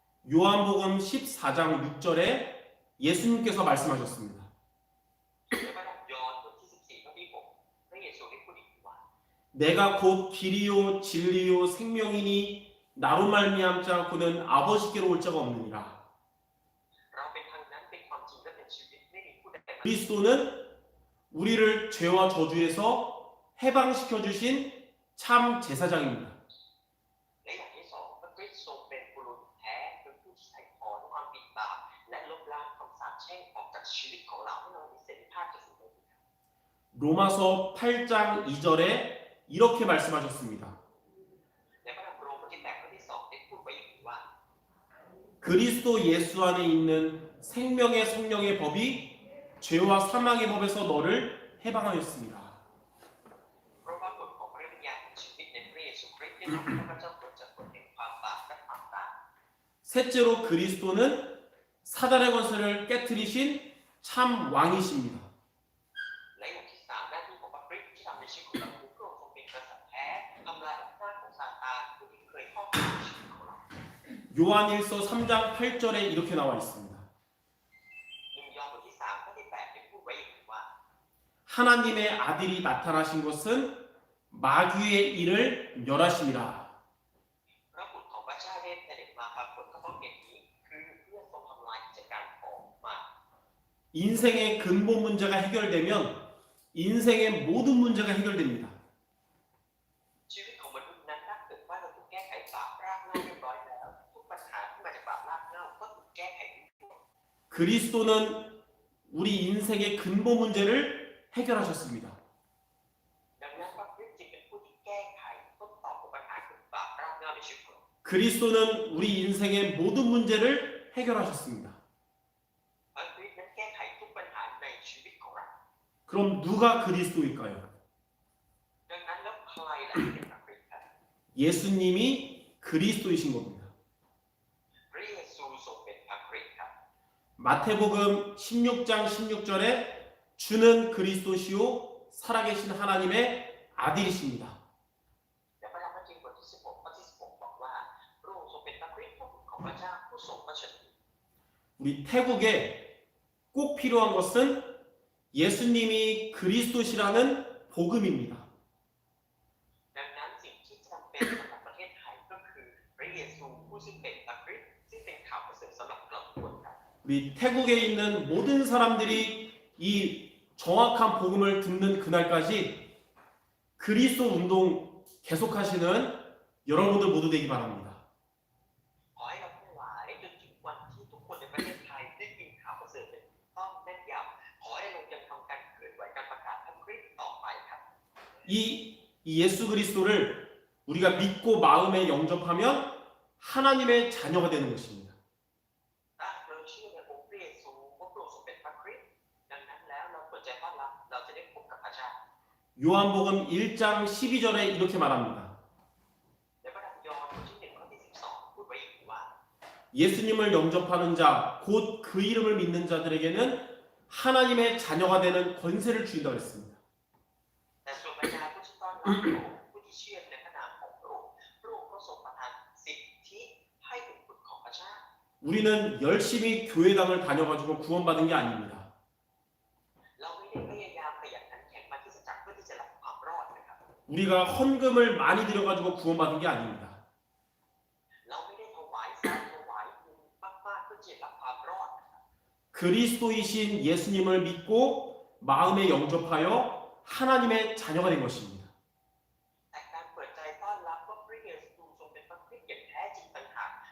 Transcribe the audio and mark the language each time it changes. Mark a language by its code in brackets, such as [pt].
[ko] 요한복음 14장 6절에 예수님께서 말씀하셨습니다. [th] ในพระธรรมยอห์นบทที่14ข้อที่6พระเยซูได้พูดอีกว่า [ko] 내가 곧 길이요 진리요 생명이니 나로 말미암지 않고는 아버지께로 올 자가 없느니라. [th] เราเป็นทางนั้นเป็นความจริงและเป็นชีวิตไม่มีผู้ใดมา [ko] 그리스도는 우리를 죄와 저주에서 해방시켜 주신 참 제사장입니다. [th] และอย่างที่สองพระคริสต์ทรงเป็นบุรุษแท้เป็นผู้ที่ไถ่ถอนความผิดบาปและลบล้างคำสาปแช่งออกจากชีวิตของเราให้เรามีเสรีภาพจากสิ่งเหล่านี้ [ko] 로마서 8장 2절에 이렇게 말씀하셨습니다. [th] ในพระธรรมโรมบทที่8ข้อที่2ได้พูดไว้อย่างนี้ว่า [ko] 그리스도 예수 안에 있는 생명의 성령의 법이 죄와 사망의 법에서 너를 해방하였습니다. [th] เพราะว่ากฎของพระวิญญาณของชีวิตในพระเยซูคริสต์ได้ทำให้ข้าพเจ้าพ้นจากกฎแห่งความบาปและความตาย [ko] 셋째로 그리스도는 사단의 권세를 깨뜨리신 참 왕이십니다. [th] และอย่างที่สามหน้าที่ของพระคริสต์ที่ทำในชีวิตของเราคือพระองค์ทรงเป็นกษัตริย์แท้ทำลายอำนาจของซาตานผู้ที่เคยครอบงำชีวิตของเรา [ko] 요한일서 3장 8절에 이렇게 나와 있습니다. [th] 1 ยอห์นบทที่3ข้อที่8ได้พูดไว้อย่างนี้ว่า [ko] 하나님의 아들이 나타나신 것은 마귀의 일을 멸하심이라. [th] พระบุตรของพระเจ้าได้เสด็จมาปรากฏก็เพราะเหตุนี้คือเพื่อทรงทำลายกิจการของมาร [ko] 인생의 근본 문제가 해결되면 인생의 모든 문제가 해결됩니다. [th] ชีวิตของมนุษย์นั้นถ้าเกิดว่าเราถูกแก้ไขบาปรากเหง้าเรียบร้อยแล้วทุกปัญหาที่มาจากบาปรากเหง้าก็ถูกแก้ไขได้หมด [ko] 그리스도는 우리 인생의 근본 문제를 해결하셨습니다. [th] ดังนั้นพระคริสต์จึงเป็นผู้ที่แก้ไขต้นตอของปัญหาคือบาปรากเหง้าในชีวิตของเรา [ko] 그리스도는 우리 인생의 모든 문제를 해결하셨습니다. [th] พระคริสต์นั้นแก้ไขทุกปัญหาในชีวิตของเรา [ko] 그럼 누가 그리스도일까요? [th] ดังนั้นแล้วใครล่ะที่เป็นพระคริสต์ครับ [ko] 예수님이 그리스도이신 겁니다. [th] พระเยซูทรงเป็นพระคริสต์ครับ [ko] 마태복음 16장 16절에 주는 그리스도시요 살아계신 하나님의 아들이십니다. [th] และพระธรรมมัทธิวบทที่16ข้อที่16บอกว่าพระองค์ทรงเป็นพระคริสต์ของพระเจ้าผู้ทรงพระชนม์ [ko] 우리 태국에 꼭 필요한 것은 예수님이 그리스도시라는 복음입니다. [th] ดังนั้นสิ่งที่จำเป็นสำหรับประเทศไทยก็คือพระเยซูผู้ซึ่งเป็นพระคริสต์ซึ่งเป็นข่าวประเสริฐสำหรับเราทุกคนครับ [ko] 우리 태국에 있는 모든 사람들이 이 정확한 복음을 듣는 그날까지 그리스도 운동 계속하시는 여러분들 모두 되기 바랍니다. [th] ขอให้เราทั้งหลายจนถึงวันที่ทุกคนในประเทศไทยได้ยินข่าวประเสริฐเป็นต้องแม่นยำขอให้เรายังทำการเคลื่อนไหวการประกาศพระคริสต์ต่อไปครับ [ko] 이 예수 그리스도를 우리가 믿고 마음에 영접하면 하나님의 자녀가 되는 것입니다. [th] ถ้าเราเชื่อในองค์พระเยซูว่าพระองค์ทรงเป็นพระคริสต์ดังนั้นแล้วเราเปิดใจต้อนรับเราจะได้พบกับพระเจ้า [ko] 요한복음 1장 12절에 이렇게 말합니다. [th] ในพระธรรมยอห์นบทที่1ข้อที่12พูดไว้อย่างนี้ว่า [ko] 예수님을 영접하는 자, 곧 그 이름을 믿는 자들에게는 하나님의 자녀가 되는 권세를 주인다고 했습니다. [th] แต่ส่วนบรรดาผู้ที่ต้อนรับพระองค์ผู้ที่เชื่อในพระนามของพระองค์พระองค์ก็ทรงประทานสิทธิให้เป็นบุตรของพระเจ้า [ko] 우리는 열심히 교회당을 다녀가지고 구원받은 게 아닙니다. [th] เราไม่ได้พยายามขยันขันแข็งมาที่สจักรเพื่อที่จะรับความรอดนะครับ [ko] 우리가 헌금을 많이 들여가지고 구원받은 게 아닙니다. [th] เราไม่ได้ถวายสารถวายบุญมากๆเพื่อที่จะรับความรอดนะครับ [ko] 그리스도이신 예수님을 믿고 마음에 영접하여 하나님의 자녀가 된 것입니다. [th] แต่การเปิดใจต้อนรับว่าพระเยซูทรงเป็นพระคริสต์อย่างแท้จริงต่างหาก